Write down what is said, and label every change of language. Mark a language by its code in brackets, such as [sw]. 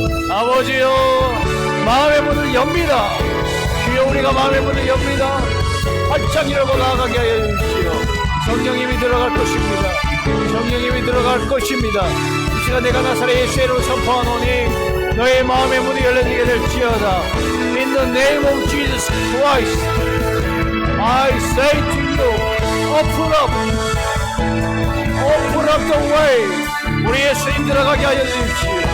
[ko] 아버지여, 마음의 문을 엽니다. 주여, 우리가 마음의 문을 엽니다. 활짝 열고 나아가게 하여 주십시오. 성령님이 들어갈 것입니다. 성령님이 들어갈 것입니다. 이 시간 내가 나사렛 예수의 이름으로 선포하노니 너의 마음의 문이 열려지게 될지어다. [en] In the name of Jesus Christ, I say to you, open up the way. [ko] 우리 예수님 들어가게 하여 주십시오.